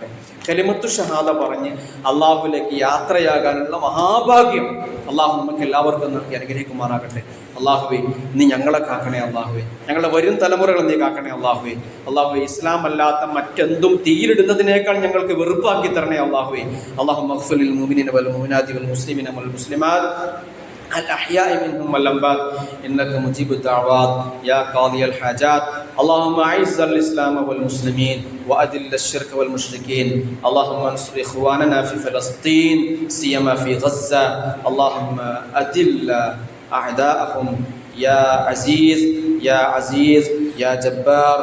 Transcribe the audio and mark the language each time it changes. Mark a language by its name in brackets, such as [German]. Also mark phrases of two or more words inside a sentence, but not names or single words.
[Malayalam] കലിമത്തു ഷഹാദ പറഞ്ഞ് അള്ളാഹുവിലേക്ക് യാത്രയാകാനുള്ള മഹാഭാഗ്യം അള്ളാഹു നമുക്ക് എല്ലാവർക്കും നൽകി അനുഗ്രഹിക്കുമാറാകട്ടെ. അള്ളാഹുവേ, നീ ഞങ്ങളെ കാക്കണേ. അള്ളാഹുവേ, ഞങ്ങളുടെ വരും തലമുറകൾ നീ കാക്കണേ. അള്ളാഹുവേ, അള്ളാഹുവേ, ഇസ്ലാം അല്ലാത്ത മറ്റെന്തും തീയിലിടുന്നതിനേക്കാൾ ഞങ്ങൾക്ക് വെറുപ്പാക്കി തരണേ. [Arabic] അള്ളാഹുവേ, اللهم اغفر للمؤمنين والمؤمنات والمسلمين والمسلمات الأحياء منهم والأموات إنك مجيب الدعوات يا قاضي الحاجات. اللهم أعز الإسلام والمسلمين وأذل الشرك والمشركين. اللهم انصر إخواننا في فلسطين سيما في غزة. اللهم أذل أعداءهم يا عزيز يا عزيز يا جبار.